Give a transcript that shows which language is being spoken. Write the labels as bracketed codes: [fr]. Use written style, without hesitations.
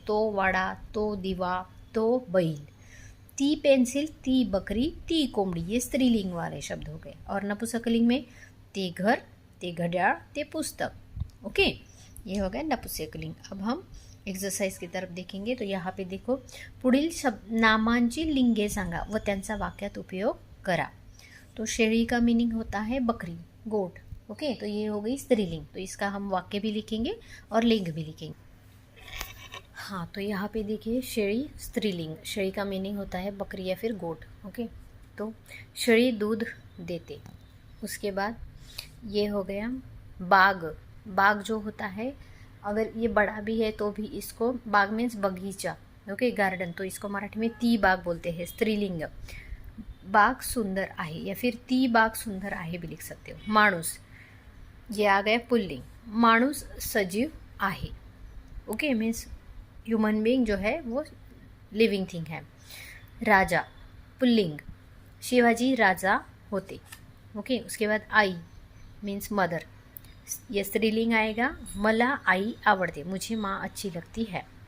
[mr] तो वाड़ा, तो दीवा, तो बैल। ती पेंसिल, ती बकरी, ती कोंबड़ी, [hi] ये स्त्रीलिंग वाले शब्द हो गए। और नपुंसकलिंग में [mr] ते घर, ते घड्याळ, ते पुस्तक, [hi] ओके, ये हो गया नपुंसकलिंग। अब हम एक्सरसाइज की तरफ देखेंगे। तो यहाँ पे देखो [mr] पुढील नामांची लिंगे सांगा व त्यांचा वाक्यात उपयोग करा। [hi] तो शेळी का मीनिंग होता है बकरी, गोट, ओके। तो ये हो गई स्त्रीलिंग, तो इसका हम वाक्य भी लिखेंगे और लिंग भी लिखेंगे। हाँ, तो यहाँ पे देखिए शेळी स्त्रीलिंग, शेळी का मीनिंग होता है बकरी या फिर गोट, ओके। तो [mr] शेळी दूध देते। [hi] उसके बाद ये हो गया बाग, बाग जो होता है अगर ये बड़ा भी है तो भी इसको, बाग मीन्स बगीचा, ओके, गार्डन, तो इसको मराठी में ती बाग बोलते हैं, स्त्रीलिंग। [mr] बाग सुंदर आहे [hi] या फिर [mr] ती बाग सुंदर आहे [hi] भी लिख सकते हो। माणूस, ये आ गया पुल्लिंग, [mr] माणूस सजीव आहे, [hi] ओके, मीन्स ह्यूमन बीइंग जो है वो लिविंग थिंग है। [mr] राजा पुल्लिंग, शिवाजी राजा होते, ओके। [hi] उसके बाद आई मीन्स मदर, ये स्त्रीलिंग आएगा, [mr] मला आई आवड़ते, [hi] मुझे माँ अच्छी लगती है।